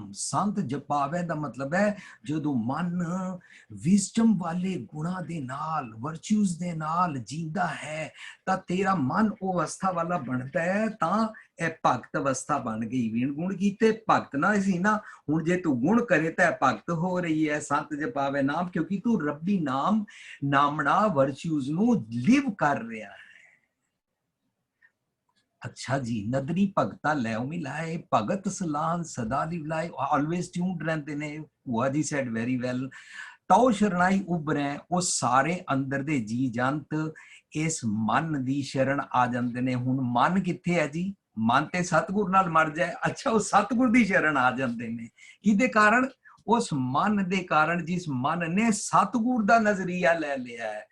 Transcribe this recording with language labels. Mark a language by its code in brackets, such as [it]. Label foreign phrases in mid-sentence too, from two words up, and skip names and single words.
[pa] ਸੰਤ ਜਪਾਵੇ ਦਾ ਮਤਲਬ ਹੈ ਜਦੋਂ ਮਨ ਵਿਜ਼ਡਮ ਵਾਲੇ ਗੁਣਾਂ ਦੇ ਨਾਲ, ਵਰਚੂਜ਼ ਦੇ ਨਾਲ ਜੀਂਦਾ ਹੈ ਤਾਂ ਤੇਰਾ ਮਨ ਉਹ ਅਵਸਥਾ ਵਾਲਾ ਬਣਦਾ ਹੈ, ਤਾਂ ਇਹ ਭਗਤ ਅਵਸਥਾ ਬਣ ਗਈ। ਵੀਣ ਗੁਣ ਕੀਤੇ ਭਗਤ ਨਾ ਸੀ ਨਾ, ਹੁਣ ਜੇ ਤੂੰ ਗੁਣ ਕਰੇ ਤਾਂ ਭਗਤ ਹੋ ਰਹੀ ਹੈ। ਸੰਤ ਜਪਾਵੇ ਨਾਮ, ਕਿਉਂਕਿ ਤੂੰ ਰੱਬੀ ਨਾਮ ਨਾਮਣਾ ਵਰਚੂਜ਼ ਨੂੰ ਲਿਵ ਕਰ ਰਿਹਾ ਹੈ। ਅੱਛਾ ਜੀ, ਨਦਰੀ ਭਗਤਾ ਲੈ ਮਿਲਾਏ, ਭਗਤ ਸਲਾਨ ਸਦਾ ਲਿਵਲਾਏ, [en] always tuned [pa] ਰਹਿਤੇ ਨੇ। ਭੂਆ ਜੀ [en] said very well, [pa] ਤਉ ਸਰਣਾਈ ਉਭਰੈ, ਵੋ ਸਾਰੇ ਅੰਦਰ ਦੇ ਜੀ ਜੰਤ ਇਸ ਮਨ ਦੀ ਸ਼ਰਨ ਆ ਜਾਂਦੇ ਨੇ। ਹੁਣ ਮਨ ਕਿੱਥੇ ਹੈ ਜੀ, ਮਨ ਤੇ ਸਤਿਗੁਰ ਨਾਲ ਮਰ ਜਾਏ, ਅੱਛਾ ਵੋ ਸਤਿਗੁਰ ਦੀ ਸ਼ਰਨ ਆ ਜਾਂਦੇ ਨੇ। ਕਿਹਦੇ ਕਾਰਨ? ਉਸ ਮਨ ਦੇ ਕਾਰਨ ਜਿਸ ਮਨ ਨੇ ਸਤਿਗੁਰ ਦਾ ਨਜ਼ਰੀਆ ਲੈ ਲੀਆ ਹੈ।